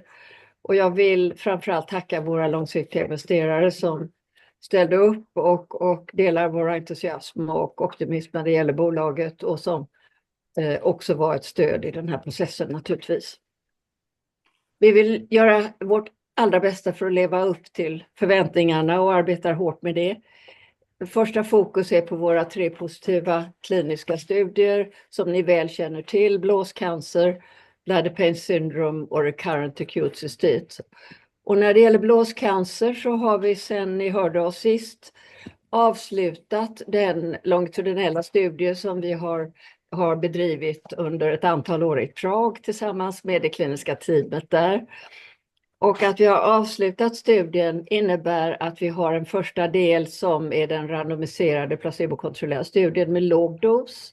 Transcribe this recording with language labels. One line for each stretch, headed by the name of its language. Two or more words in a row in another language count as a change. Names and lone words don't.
Swedish: Och jag vill framförallt tacka våra långsiktiga investerare som ställde upp och delar vår entusiasm och optimism när det gäller bolaget och som också var ett stöd i den här processen naturligtvis. Vi vill göra vårt allra bästa för att leva upp till förväntningarna och arbetar hårt med det. Första fokus är på våra 3 positiva kliniska studier som ni väl känner till: blåscancer,
English: bladder pain syndrome
Swedish: och
English: recurrent acute cystite.
Swedish: Och när det gäller blåscancer så har vi sedan ni hörde oss sist avslutat den longitudinella studie som vi har bedrivit under ett antal år i Prag tillsammans med det kliniska teamet där. Och att vi har avslutat studien innebär att vi har en första del som är den randomiserade placebokontrollerade studien med låg dos.